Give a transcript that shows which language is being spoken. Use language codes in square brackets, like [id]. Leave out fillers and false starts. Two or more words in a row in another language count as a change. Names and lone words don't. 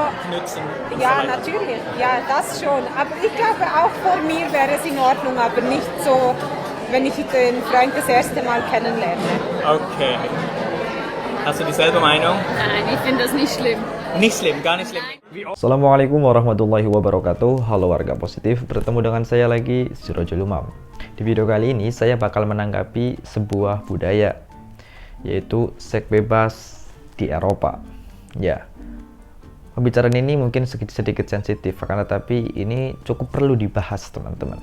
[de] knutschen? und Ja, so weiter? natürlich. Ja, das schon. Aber ich glaube, auch vor mir wäre es in Ordnung, aber nicht so, wenn ich den Freund das erste Mal kennenlerne. Okay. Hast du dieselbe Meinung? Nein, ich finde das nicht schlimm. Nicht schlimm, gar nicht schlimm. [ar] السلام عليكم ورحمة الله وبركاته. [id] Halo warga positif, bertemu dengan saya lagi, Sirojul Umam. Di video kali ini saya bakal menanggapi sebuah budaya, yaitu seks bebas di Eropa. Ya, pembicaraan ini mungkin sedikit sensitif, akan tetapi ini cukup perlu dibahas teman-teman.